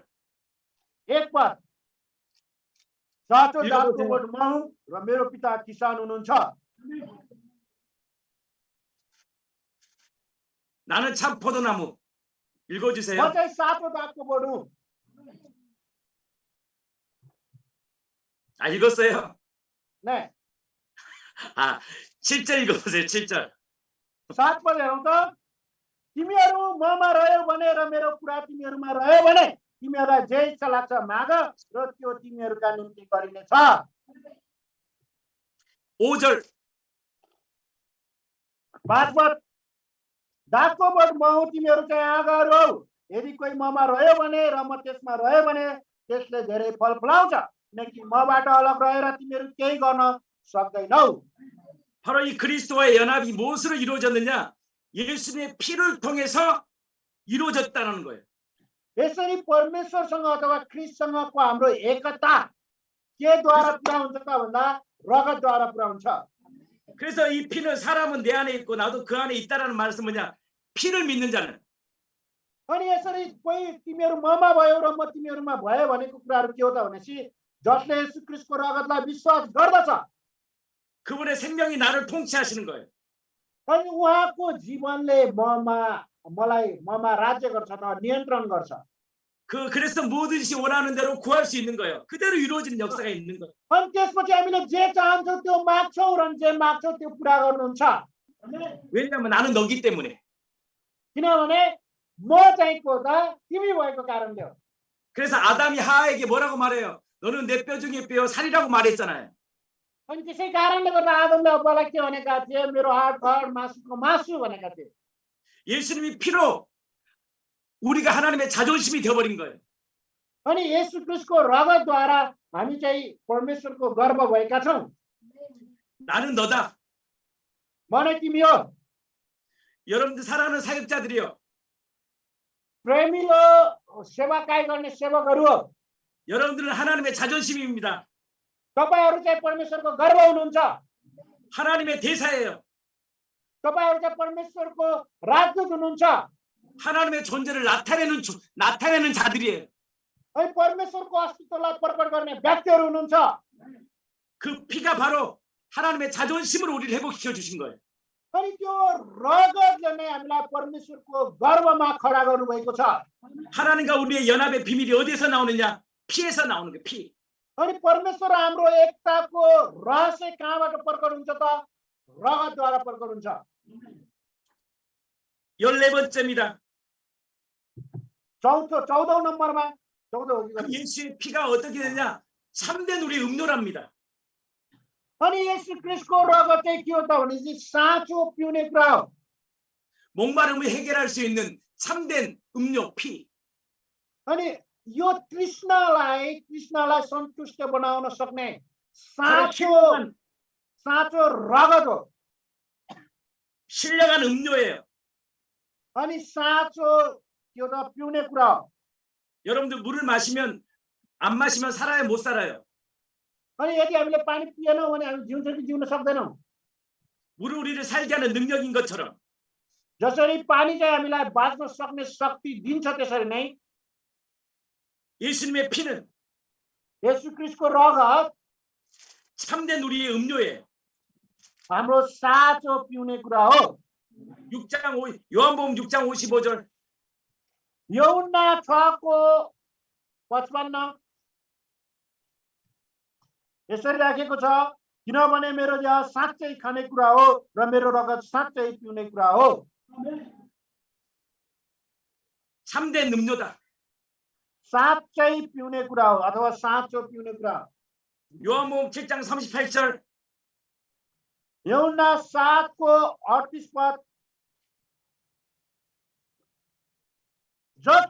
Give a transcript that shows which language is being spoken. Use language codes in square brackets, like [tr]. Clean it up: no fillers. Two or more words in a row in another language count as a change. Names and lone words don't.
[ne] 1 पद। साँचो [ko] 읽어보세요. [ne] जातको बोट म हुँ र मेरो पिता किसान हुनुहुन्छ। [ko] 나는 참 포도나무. [ne] म [ko] 읽어주세요. [ne] चाहिँ साँचो जातको बोट हुँ। [ko] 아, 읽었어요? [ne] नै [ko] 7절 읽어보세요. 7절. [ne] 7 पद हेरौँ त। तिमीहरू ममा रह्यो भने र मेरो कुरा तिमीहरूमा रह्यो भने तिमीहरूलाई जे इच्छा लाग्छ माग र त्यो तिमीहरूका निम्ति गरिनेछ। [ko] 5절. [ne] 5 पद। दासको बोट म हुँ तिमीहरू चाहिँ आँगाहरू हौ। यदि कोही ममा रह्यो भने र म त्यसमा रह्यो भने त्यसले धेरै फल फलाउँछ, किनकि मबाट अलग रहेर तिमीहरू केही गर्न सक्दैनौ। [ko] 바로 이 그리스도와의 연합이 무엇으로 이루어졌느냐? 예수님의 피를 통해서 이루어졌다는 거예요. [ne] यसरी परमेश्वरसँग अथवा ख्रिस्टसँगको हाम्रो एकता केद्वारा पुरा हुन्छ त भन्दा रगतद्वारा पुरा हुन्छ। [ko] 그래서 이 피는 사람은 내 안에 있고 나도 그 안에 있다라는 말은 뭐냐? 피를 믿는 자는 [ne] अनि यसरी कोही तिमीहरू ममा भयो र म तिमीहरूमा भयो भनेको कुराहरू के हो त भनेपछि जसले येशू ख्रिस्टको रगतलाई विश्वास गर्दछ [ko] 그분의 생명이 나를 통치하시는 거예요. [ne] अनि उहाँको जीवनले मलाई ममा राज्य गर्छ अथवा नियन्त्रण गर्छ। [ko] 그래서 뭐든지 원하는 대로 구할 수 있는 거예요. 그대로 이루어지는 역사가 있는 거예요. [ne] अनि त्यसपछि हामीले जे चाहन्छौँ त्यो माग्छौँ र जे माग्छौँ त्यो पुरा गर्नुहुन्छ। [ko] 왜냐하면 나는 너기 때문에. [ne] किनभने म चाहिँ को त तिमी भएको कारणले हो। [ko] 그래서 아담이 하와에게 뭐라고 말해요? 너는 내 뼈 중에 뼈 살이라고 말했잖아요. [ne] अनि त्यसै कारणले गर्दा आदमले हव्वालाई के भनेका थिए? मेरो हाड मासुको मासु भनेका थिए। [ko] 예수님이 피로 우리가 하나님의 자존심이 되어버린 거예요. [ne] अनि येशू ख्रिस्टको रगतद्वारा हामी चाहिँ परमेश्वरको गर्व भएका छौँ। [ko] 나는 너다. [ne] म नै तिमी हो। [ko] 여러분들 사랑하는 사역자들이요. [ne] प्रेमिलो सेवाकाई गर्ने सेवकहरू हो। [ko] 여러분들은 하나님의 자존심입니다. [ne] तपाईहरू चाहिँ परमेश्वरको गर्व हुनुहुन्छ। [ko] 하나님의 대사예요. [ne] तपाईहरू चाहिँ परमेश्वरको राजदूत हुनुहुन्छ। [ko] 하나님의 존재를 나타내는 자들이에요. [ne] अनि परमेश्वरको अस्तित्वलाई प्रकट गर्ने व्यक्तिहरू हुनुहुन्छ। [ko] 그 피가 바로 하나님의 자존심을 우리를 회복시켜 주신 거예요. [ne] अनि त्यो रगतले नै हामीलाई परमेश्वरको गर्वमा खडा गर्नुभएको छ। [ko] 하나님과 우리의 연합의 비밀이 어디에서 나오느냐? 피에서 나오는 거예요. 피. [ne] अनि परमेश्वर हाम्रो एकताको रहस्य कहाँबाट प्रकट हुन्छ त? रगतद्वारा प्रकट हुन्छ। [ko] 14번째입니다. [ne] 14औं नम्बरमा 14 [ko] 그 예수의 피가 어떻게 되냐? 참된 우리의 음료랍니다. [ne] अनि येशू ख्रिस्टको रगत चाहिँ के हो त भनेपछि साँचो पिउने कुरा हो। [ko] 목마름을 해결할 수 있는 참된 음료 피. [ne] अनि यो तृष्णालाई सन्तुष्ट बनाउन सक्ने साँचो रगत हो। [ko] 신령한 음료예요. [ne] अनि साँचो त्यो त पिउने कुरा हो। [ko] 여러분들 물을 마시면 안 마시면 살아요, 못 살아요? [ne] अनि यदि हामीले पानी पिएनौँ भने हामी जिउँछ कि जिउन सक्दैनौँ? [ko] 물은 우리를 살게 하는 능력인 것처럼 [ne] जसरी पानी चाहिँ हामीलाई बाँच्न सक्ने शक्ति दिन्छ त्यसरी नै [ko] 예수님의 피는 [ne] येशू ख्रिस्टको रगत [ko] 참된 우리의 음료예요. [ne] हाम्रो साँचो पिउने कुरा हो। [ko] 요한복음 6장 55절. [ne] यूहन्ना 6:55 यसरी राखेको छ, किनभने मेरो देह साँच्चै खाने कुरा हो र मेरो रगत साँच्चै पिउने कुरा हो। [ko] 참된 음료다. [ne] साँच्चै पिउने कुरा हो अथवा साँचो पिउने कुरा। [ko] 요한복음 7장 38절. [ne] यूहन्ना 7:38 पद